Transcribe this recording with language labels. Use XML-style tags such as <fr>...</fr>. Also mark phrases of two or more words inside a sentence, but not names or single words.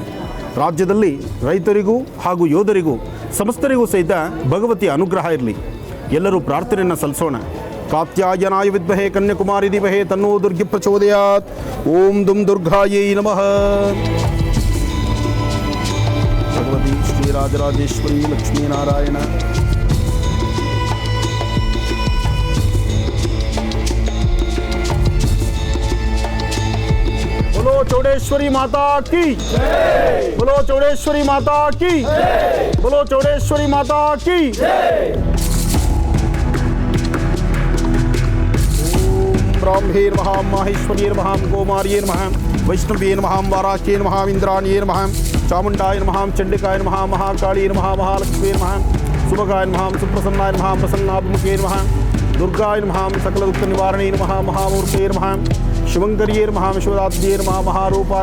<kn>ರಾಜ್ಯದಲ್ಲಿ ರೈತರಿಗೂ ಹಾಗೂ ಯೋಧರಿಗೂ ಸಮಸ್ತರಿಗೂ ಸಹಿತ ಭಗವತಿಯ ಅನುಗ್ರಹ ಇರಲಿ. ಎಲ್ಲರೂ ಪ್ರಾರ್ಥನೆಯನ್ನು ಸಲ್ಲಿಸೋಣ.</kn> <sa>ಕಾತ್ಯಾಯನಾಯ ವಿದ್ಮಹೇ ಕನ್ಯಾಕುಮಾರಿ ಧೀಮಹಿ ತನ್ನೋ ದುರ್ಗೆ ಪ್ರಚೋದಯಾತ್. ಓಂ ದುಂ ದುರ್ಗಾಯೈ ನಮಃ. ಭಗವತಿ ಶ್ರೀರಾಜರಾಜೇಶ್ವರಿ ಲಕ್ಷ್ಮೀನಾರಾಯಣ.</sa> <hi>बोलो चौडेश्वरी माता की, बोलो चौडेश्वरी माता की, बोलो चौडेश्वरी माता की.</hi> <sa>ब्राह्मे नमः माहेश्वर्ये नमः कौमार्ये नमः वैष्णवे नमः वाराह्ये नमः इंद्राण्ये नमः चामुण्डाय नमः चण्डिकाय नमः महाकाली नमः महालक्ष्मी नमः सुभगाय नमः सुप्रसन्नाय नमः प्रसन्नाभिमुखे नमः दुर्गाय नमः सकलदुःखनिवारणे नमः महामूर्ते नमः शिवङ्कर्ये नमः विश्वदात्र्ये नमः महारूपाय</sa>